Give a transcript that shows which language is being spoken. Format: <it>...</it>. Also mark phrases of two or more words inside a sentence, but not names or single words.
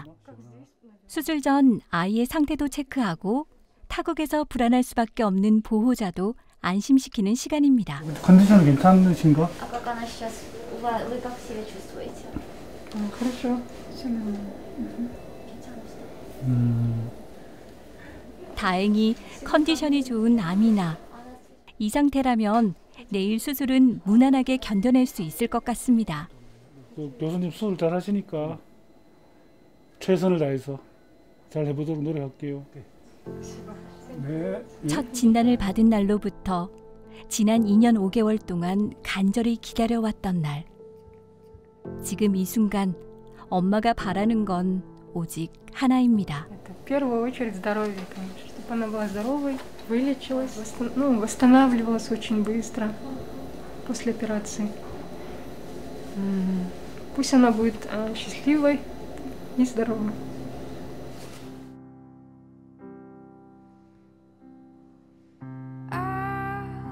<ko>수술 전 아이의 상태도 체크하고 타국에서 불안할 수밖에 없는 보호자도 안심시키는 시간입니다. 컨디션 괜찮으신가?</ko> <ru>А как она сейчас? Вы как себя чувствуете? Хорошо, все нормально.</ru> <ko>다행히 컨디션이 좋은 아미나. 이 상태라면 내일 수술은 무난하게 견뎌낼 수 있을 것 같습니다. 교수님 수술 잘 하시니까 최선을 다해서 잘 해보도록 노력할게요. 네. 첫 진단을 받은 날로부터 지난 2년 5개월 동안 간절히 기다려왔던 날. 지금 이 순간 엄마가 바라는 건 오직 하나입니다.</ko> <ru>В первую очередь здоровье, конечно, чтобы она была здоровой, вылечилась, восстанавливалась очень быстро после операции. Пусть она будет счастливой и здоровой. I</ru>